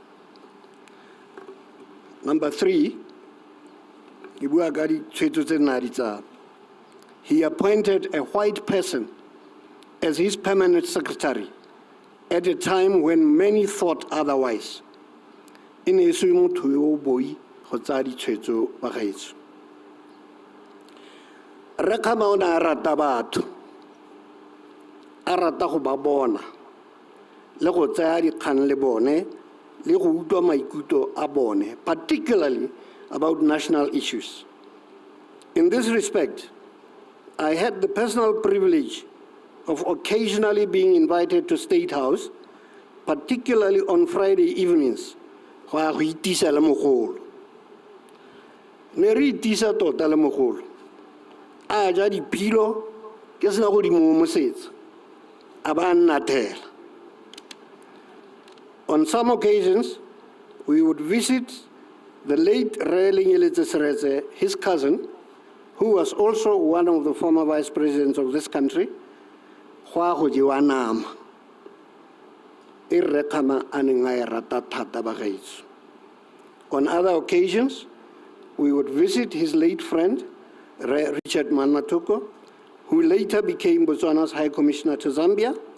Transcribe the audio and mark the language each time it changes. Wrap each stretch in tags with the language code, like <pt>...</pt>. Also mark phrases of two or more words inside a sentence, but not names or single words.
<en>Number three, he appointed a white person as his permanent secretary at a time when many thought otherwise.</en> <tn>Khama o ne a rata batho, a rata go ba bona, le go tsaya dikgang le bone, le go utlwa maikutlo a bone,</tn> <en>particularly about national issues. In this respect, I had the personal privilege of occasionally being invited to State House, particularly on Friday evenings, where we</en> <tn>itisa le mogolo. Ne re itisa tota le mogolo. A ja diphilo ke sena go di momosetsa, a ba nnathela.</tn> <en>On some occasions, we would visit the late Seretse, his cousin, who was also one of the former vice presidents of this country, Khama. On other occasions, we would visit his late friend, Richard Manatuko, who later became Botswana's High Commissioner to Zambia.</en>